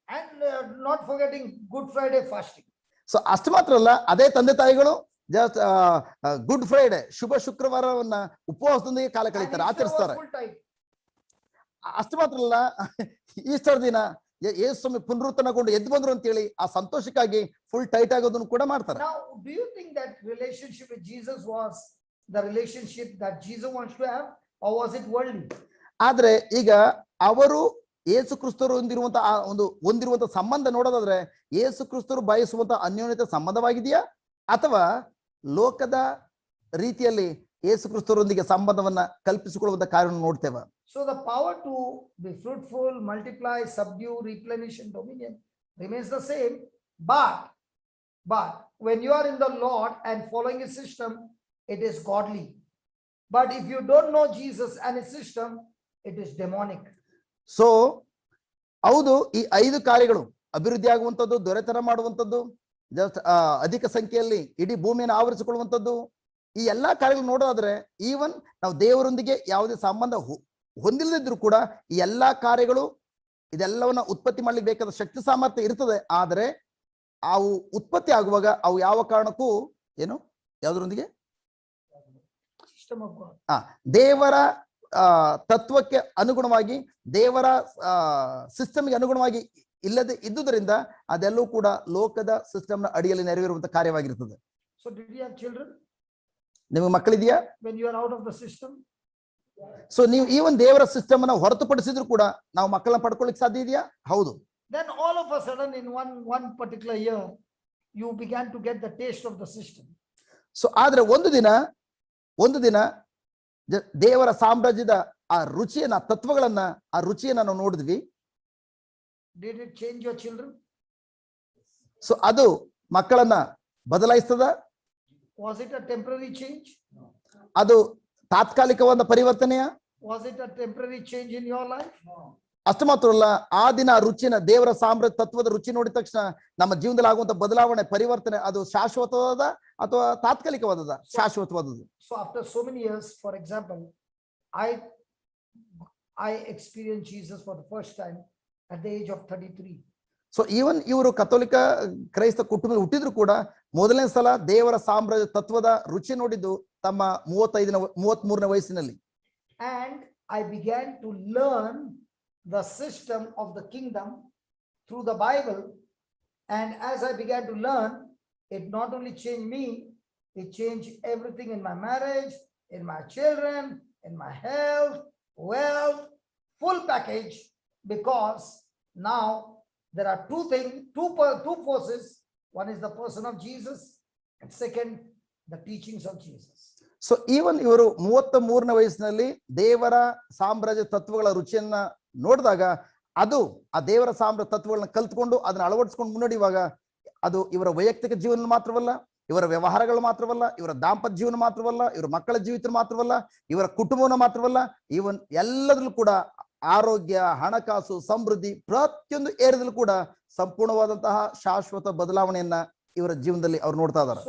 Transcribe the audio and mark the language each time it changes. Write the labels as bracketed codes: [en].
[en] And not forgetting Good Friday fasting. [kn] So ಅಷ್ಟು ಮಾತ್ರ ಅಲ್ಲ, ಅದೇ ತಂದೆ ತಾಯಿಗಳು ಜಸ್ಟ್ ಗುಡ್ ಫ್ರೈಡೆ, ಶುಭ ಶುಕ್ರವಾರವನ್ನ ಉಪವಾಸದೊಂದಿಗೆ ಕಾಲ ಕಳೀತಾರೆ, ಆಚರಿಸ್ತಾರೆ. ಅಷ್ಟು ಮಾತ್ರ ಅಲ್ಲ, ಈಸ್ಟರ್ ದಿನ ಯೇಸು ಸ್ವಾಮಿ ಪುನರುತ್ಥಾನಗೊಂಡು ಎದ್ದು ಬಂದ್ರು ಅಂತೇಳಿ ಆ ಸಂತೋಷಕ್ಕಾಗಿ [en] full tight [kn] ಆಗೋದನ್ನು ಕೂಡ ಮಾಡ್ತಾರೆ. [en] Now, do you think that relationship with Jesus was the relationship that Jesus wants to have, or was it worldly? [kn] ಆದ್ರೆ ಈಗ ಅವರು ಯೇಸು ಕ್ರಿಸ್ತರು ಹೊಂದಿರುವಂತ ಆ ಹೊಂದಿರುವಂತ ಸಂಬಂಧ ನೋಡೋದಾದ್ರೆ ಯೇಸು ಕ್ರಿಸ್ತರು ಬಯಸುವಂತ ಅನ್ಯೋನ್ಯತೆ ಸಂಬಂಧವಾಗಿದೆಯಾ ಅಥವಾ ಲೋಕದ ರೀತಿಯಲ್ಲಿ ಯೇಸು ಕ್ರಿಸ್ತರೊಂದಿಗೆ ಸಂಬಂಧವನ್ನ ಕಲ್ಪಿಸಿಕೊಳ್ಳುವಂತ ಕಾರ್ಯವನ್ನು ನೋಡ್ತೇವೆ. [en] So the power to be fruitful, multiply, subdue, replenish, and dominion remains the same. But when you are in the Lord and following His system, it is godly. But if you don't know Jesus and His system, it is demonic. [kn] So ಹೌದು, ಈ 5 ಕಾರ್ಯಗಳು ಅಭಿವೃದ್ಧಿ ಆಗುವಂಥದ್ದು, ದೊರೆತನ ಮಾಡುವಂಥದ್ದು, just ಅಧಿಕ ಸಂಖ್ಯೆಯಲ್ಲಿ ಇಡೀ ಭೂಮಿಯನ್ನು ಆವರಿಸಿಕೊಳ್ಳುವಂಥದ್ದು, ಈ ಎಲ್ಲಾ ಕಾರ್ಯಗಳು ನೋಡೋದಾದ್ರೆ ಈವನ್ ನಾವು ದೇವರೊಂದಿಗೆ ಯಾವುದೇ ಸಂಬಂಧ ಹೊಂದಿಲ್ಲದಿದ್ರು ಕೂಡ ಈ ಎಲ್ಲಾ ಕಾರ್ಯಗಳು ಇದೆಲ್ಲವನ್ನ ಉತ್ಪತ್ತಿ ಮಾಡ್ಲಿಕ್ಕೆ ಬೇಕಾದ ಶಕ್ತಿ ಸಾಮರ್ಥ್ಯ ಇರ್ತದೆ. ಆದರೆ ಅವು ಉತ್ಪತ್ತಿ ಆಗುವಾಗ ಅವು ಯಾವ ಕಾರಣಕ್ಕೂ ಏನು ಯಾವುದರೊಂದಿಗೆ [en] System of God. [kn] ದೇವರ ತತ್ವಕ್ಕೆ ಅನುಗುಣವಾಗಿ, ದೇವರ ಸಿಸ್ಟಮ್ಗೆ ಅನುಗುಣವಾಗಿ ಇಲ್ಲದೆ ಇದ್ದುದರಿಂದ ಅದೆಲ್ಲವೂ ಕೂಡ ಲೋಕದ ಸಿಸ್ಟಮ್ನ ಅಡಿಯಲ್ಲಿ ನೆರವೇರುವಂತ ಕಾರ್ಯವಾಗಿರ್ತದೆ. [en] So did you have children [kn] ನಿಮಗೆ ಮಕ್ಕಳಿದೆಯಾ? [en] when you are out of the system? [kn] So ನೀವು ಈ ಒಂದು ದೇವರ ಸಿಸ್ಟಮ್ ಅನ್ನ ಹೊರತುಪಡಿಸಿದ್ರು ಕೂಡ ನಾವು ಮಕ್ಕಳನ್ನ ಪಡ್ಕೊಳ್ಳಿಕ್ಕೆ ಸಾಧ್ಯ ಇದೆಯಾ? ಹೌದು. [en] Then all of a sudden in one particular year, you began to get the taste of the system. [kn] So ಆದ್ರೆ ಒಂದು ದಿನ ದೇವರ ಸಾಮ್ರಾಜ್ಯದ ಆ ರುಚಿಯನ್ನ, ತತ್ವಗಳನ್ನ, ಆ ರುಚಿಯನ್ನ ನಾವು ನೋಡಿದ್ವಿ. [en] Did it change your children? [kn] So ಅದು ಮಕ್ಕಳನ್ನ ಬದಲಾಯಿಸ್ತದ? [en] Was it a temporary change? [kn] ಅದು ತಾತ್ಕಾಲಿಕವಾದ ಪರಿವರ್ತನೆಯ? [en] Was it a temporary change in your life? [kn] ಅಷ್ಟು ಮಾತ್ರ ಅಲ್ಲ, ಆ ದಿನ ರುಚಿನ, ದೇವರ ಸಾಮ್ರಾಜ್ಯ ತತ್ವದ ರುಚಿ ನೋಡಿದ ತಕ್ಷಣ ನಮ್ಮ ಜೀವನದಲ್ಲಿ ಆಗುವಂತ ಬದಲಾವಣೆ, ಪರಿವರ್ತನೆ ಅದು ಶಾಶ್ವತವಾದ ಅಥವಾ ತಾತ್ಕಾಲಿಕವಾದದ? ಶಾಶ್ವತವಾದದ್ದು. [en] So after so many years, for example, I experienced Jesus for the first time at the age of 33. [kn] So even ಇವರು ಕಥೋಲಿಕ ಕ್ರೈಸ್ತ ಕುಟುಂಬದಲ್ಲಿ ಹುಟ್ಟಿದ್ರು ಕೂಡ ಮೊದಲನೇ ಸಲ ದೇವರ ಸಾಮ್ರಾಜ್ಯ ತತ್ವದ ರುಚಿ ನೋಡಿದ್ದು ತಮ್ಮ 33ನೇ ವಯಸ್ಸಿನಲ್ಲಿ. [en] And I began to learn the system of the kingdom through the Bible. And as I began to learn, it not only changed me, it changed everything in my marriage, in my children, in my health, wealth, full package, because now there are two forces. One is the person of Jesus, and second, the teachings of Jesus. [kn] So even ಇವರು 33ನೇ ವಯಸ್ಸಿನಲ್ಲಿ ದೇವರ ಸಾಮ್ರಾಜ್ಯ ತತ್ವಗಳ ರುಚಿಯನ್ನ ನೋಡಿದಾಗ ಅದು ಆ ದೇವರ ಸಾಮ್ರಾಜ್ಯ ತತ್ವಗಳನ್ನ ಕಲ್ತ್ಕೊಂಡು ಅದನ್ನ ಅಳವಡಿಸ್ಕೊಂಡು ಮುನ್ನಡೆಯುವಾಗ ಅದು ಇವರ ವೈಯಕ್ತಿಕ ಜೀವನ ಮಾತ್ರವಲ್ಲ, ಇವರ ವ್ಯವಹಾರಗಳು ಮಾತ್ರವಲ್ಲ, ಇವರ ದಾಂಪತ್ಯ ಜೀವನ ಮಾತ್ರವಲ್ಲ, ಇವರ ಮಕ್ಕಳ ಜೀವಿತ ಮಾತ್ರವಲ್ಲ, ಇವರ ಕುಟುಂಬವನ್ನ ಮಾತ್ರವಲ್ಲ, ಇವನ್ ಎಲ್ಲದರಲ್ಲೂ ಕೂಡ ಆರೋಗ್ಯ, ಹಣಕಾಸು, ಸಮೃದ್ಧಿ ಪ್ರತಿಯೊಂದು ಏರಿಯದಲ್ಲೂ ಕೂಡ ಸಂಪೂರ್ಣವಾದಂತಹ ಶಾಶ್ವತ ಬದಲಾವಣೆಯನ್ನ ಇವರ ಜೀವನದಲ್ಲಿ ಅವ್ರು ನೋಡ್ತಾ ಇದ್ದಾರೆ.